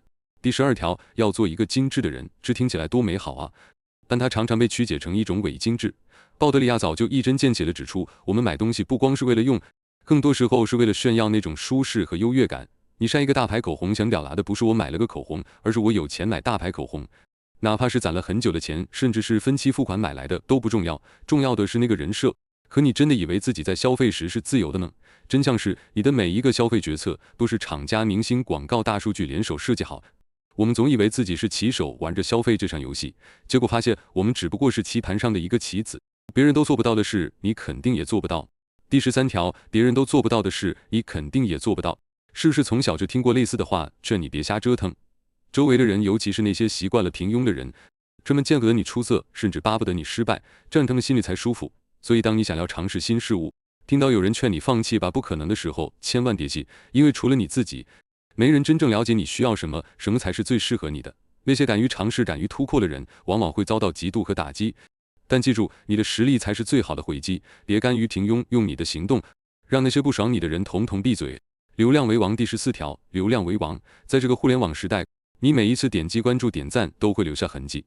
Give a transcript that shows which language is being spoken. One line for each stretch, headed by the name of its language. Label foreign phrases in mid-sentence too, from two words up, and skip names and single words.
Chinese: 第12條，要做一個精緻的人，這聽起來多美好啊！但它常常被曲解成一種偽精緻。鮑德里亞早就一針見血地指出，我們買東西不光是為了用，更多時候是為了炫耀那種舒適和優越感。你曬一個大牌口紅，想表達的不是我買了個口紅，而是我有錢買大牌口紅。哪怕是攢了很久的錢，甚至是分期付款買來的都不重要，重要的是那個人設。可你真的以為自己在消費時是自由的呢？真相是，你的每一個消費決策都是廠家、明星、廣告、大數據聯手設計好。我們總以為自己是棋手，玩着消費這場遊戲，結果發現我們只不過是棋盤上的一個棋子。別人都做不到的事，你肯定也做不到。第13條，別人都做不到的事，你肯定也做不到。是不是從小就聽過類似的話，勸你別瞎折騰？周圍的人，尤其是那些習慣了平庸的人，專門見不得你出色，甚至巴不得你失敗，這樣他們心裡才舒服。所以當你想要嘗試新事物，聽到有人勸你放棄吧，不可能的時候，千萬別氣，因為除了你自己，沒人真正了解你需要什麼，什麼才是最適合你的。那些敢於嘗試、敢於突破的人，往往會遭到嫉妒和打擊。但記住，你的實力才是最好的回擊，別甘於平庸，用你的行動讓那些不爽你的人統統閉嘴。流量為王。第14條，流量為王。在這個互聯網時代，你每一次點擊、關注、點讚都會留下痕跡。